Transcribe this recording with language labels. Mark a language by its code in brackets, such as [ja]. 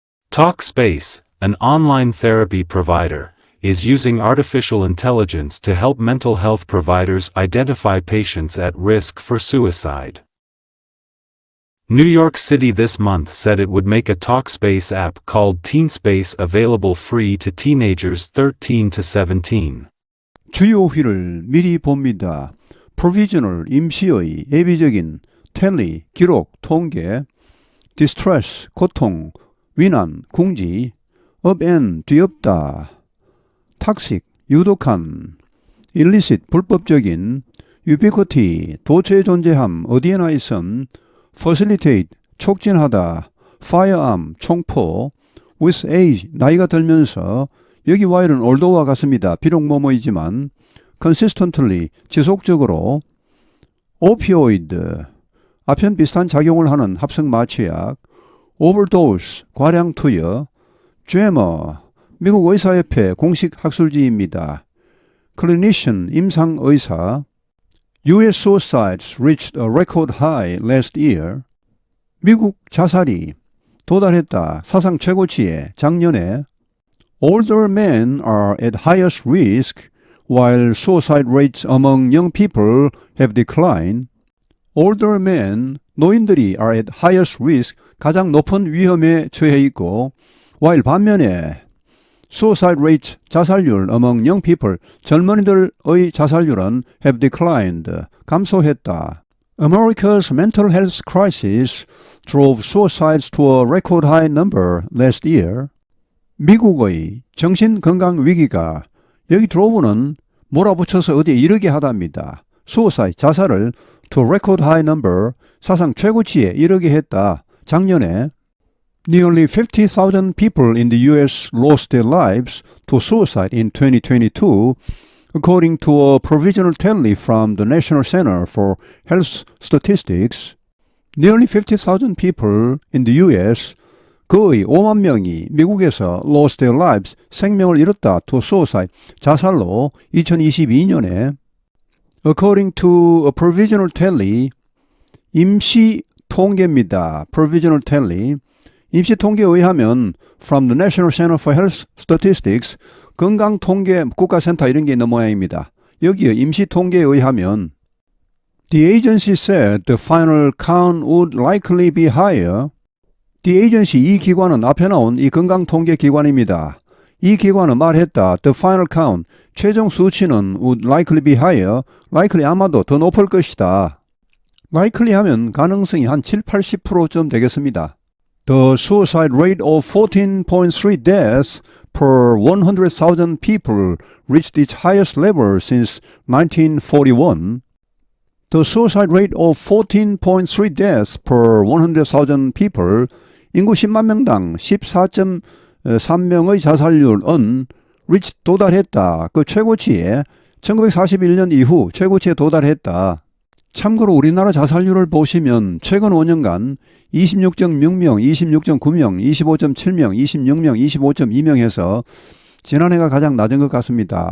[en] Talkspace, an online therapy provider, is using artificial intelligence to help mental health providers identify patients at risk for suicide. New York City this month said it would make a Talkspace app called TeenSpace available free to teenagers 13 to 17. [ko] 주요휘를 미리 봅니다. Provisional, 임시의, 예비적인, tally, 기록, 통계, distress, 고통, 위난, 궁지, upend, 뒤엎다, toxic, 유독한, illicit, 불법적인, ubiquity, 도처에 존재함, 어디에나 있음, facilitate, 촉진하다, firearm, 총포, with age, 나이가 들면서, 여기 while은 although와 같습니다. 비록 뭐뭐이지만, consistently, 지속적으로, opioid, 아편 비슷한 작용을 하는 합성 마취약, overdose, 과량 투여, JAMA, 미국 의사협회 공식 학술지입니다. [en] clinician, 임상의사, U.S. suicides reached a record high last year. [ko] 미국 자살이 도달했다. 사상 최고치에 작년에. [en] Older men are at highest risk, while suicide rates among young people have declined. Older men, [ko] 노인들이 [en] are at highest risk, [ko] 가장 높은 위험에 처해 있고, [en] while [ko] 반면에 [en] suicide rates, 자살률 among young people, [ko] 젊은이들의 자살률은 [en] have declined, [ko] 감소했다. [en] America's mental health crisis drove suicides to a record high number last year. [ko] 미국의 정신건강 위기가 여기 drove는 몰아붙여서 어디에 이르게 하답니다. suicide, 자살을 [en] to record high number, [ko] 사상 최고치에 이르게 했다. 작년에 [en] Nearly 50,000 people in the U.S. lost their lives to suicide in 2022, according to a provisional tally from the National Center for Health Statistics. Nearly 50,000 people in the U.S. [ko] 거의 5만 명이 미국에서 [en] lost their lives, [ko] 생명을 잃었다, [en] to suicide, [ko] 자살로 2022년에 [en] according to a provisional tally, [ko] 임시 통계입니다. [en] provisional tally. [ko] 임시 통계에 의하면 [en] from the National Center for Health Statistics, [ko] 건강통계 국가센터 이런 게 있는 모양입니다. 여기에 임시 통계에 의하면 [en] the agency said the final count would likely be higher. The agency, [ko] 이 기관은 앞에 나온 이 건강통계기관입니다. 이 기관은 말했다. [en] The final count, [ko] 최종 수치는 [en] would likely be higher. [ko] likely 아마도 더 높을 것이다. likely 하면 가능성이 한 70-80%쯤 되겠습니다. [en] The suicide rate of 14.3 deaths per 100,000 people reached its highest level since 1941. The suicide rate of 14.3 deaths per 100,000 people, [ko] 인구 10만 명당 14.3명의 자살률은 [en] reached [ko] 도달했다. 그 최고치에 1941년 이후 최고치에 도달했다. 참고로 우리나라 자살률을 보시면 최근 5년간 26.6명, 26.9명, 25.7명, 26명, 25.2명 해서 지난해가 가장 낮은 것 같습니다.